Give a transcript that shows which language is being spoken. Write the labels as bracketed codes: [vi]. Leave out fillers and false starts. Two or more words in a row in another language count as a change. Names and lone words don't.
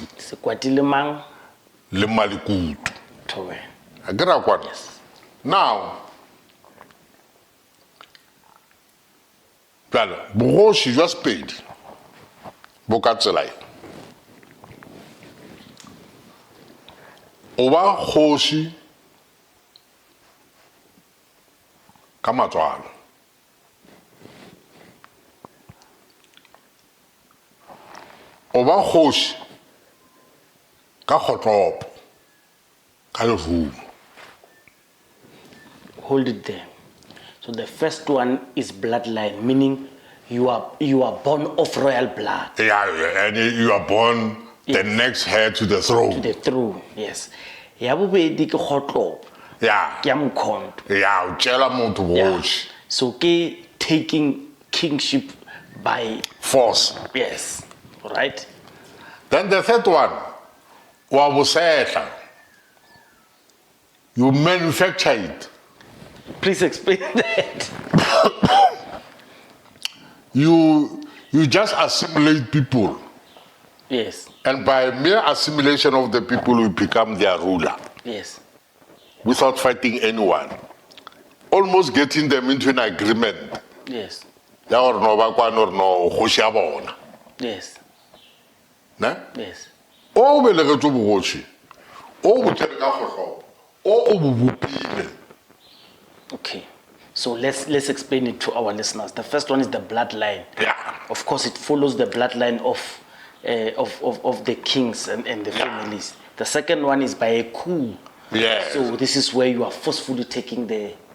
[nso] Sekwati le mang? Le Malekutu. Thobela. A ke ra kwana? [en] Yes. Now, [nso] jalo, bogoši jwa Sepedi bo ka tsela e. O ba kgoši ka matswalo. O ba kgoši ka kgotlopo, ka lerumo. [en] Hold it there. So the first one is bloodline, meaning you are born of royal blood. Yeah, and you are born the next heir to the throne. To the throne, yes. [nso] Ya bobedi ke kgotlopo. [en] Yeah. [nso] Ke ya mokhondo. Yeah, o tšela motho boši. [en] So ke taking kingship by Force. yes, all right. Then the third one, [nso] wa bosetla. [en] You manufacture it. Please explain that. You just assimilate people. Yes, And by mere assimilation of the people, you become their ruler yes, without fighting anyone. Almost getting them into an agreement. yes, [nso] Ya gore no ba kwana or no kgoši ya bona. [en] yes, [nso] Ne? [en] yes. [nso] O belegetswe bogoši, o bo tsene ka kgohlopo, o bo bopile. [en] Okay. So let's explain it to our listeners. The first one is the bloodline. Yeah. Of course, it follows the bloodline of the kings and the families. The second one is by a coup. Yes. So this is where you are forcefully taking the